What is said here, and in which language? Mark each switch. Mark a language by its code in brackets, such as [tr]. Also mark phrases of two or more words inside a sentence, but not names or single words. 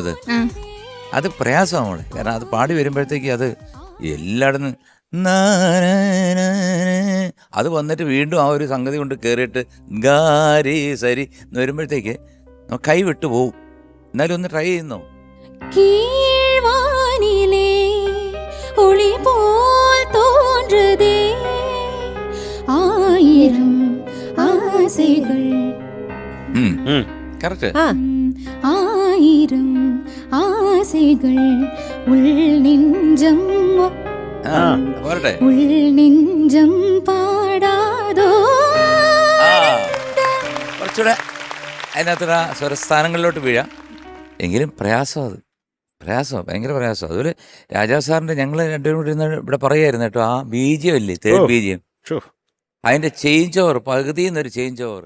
[ml] അത് പ്രയാസമാണ്. കാരണം അത് പാടി വരുമ്പോഴത്തേക്ക് അത് എല്ലായിടത്തും അത് വന്നിട്ട് വീണ്ടും ആ ഒരു സംഗതി കൊണ്ട് കയറിയിട്ട് ഗാരി സരി എന്ന് വരുമ്പോഴത്തേക്ക് കൈ വിട്ടു പോവും. എന്നാലും ഒന്ന് ട്രൈ ചെയ്യുന്നോ? [ta] கீழ்வானிலே ஒளி போல் தோன்றுதே ஆயிரம் ஆசைகள் கரெக்ட். ஆயிரம் ஆசைகள் உள் நெஞ்சம் [ml] പോരട്ടെ. [ta] உள் நெஞ்சம் பாடாதோ. [ml] കുറച്ചുകൂടെ അതിനകത്തുള്ള സ്വരസ്ഥാനങ്ങളിലോട്ട് വീഴാം. എങ്കിലും പ്രയാസം, അത് പ്രയാസം, ഭയങ്കര പ്രയാസം. അതുപോലെ രാജാ സാറിന്റെ ഞങ്ങൾ രണ്ടുപേരും കൂടി ഇരുന്ന് ഇവിടെ പറയായിരുന്നു കേട്ടോ, ആ ബീജിയം ഇല്ലേ, [en] third BGM, [ml] അതിന്റെ [en] change over, [ml] പകുതിയിൽ നിന്നൊരു [en] change over.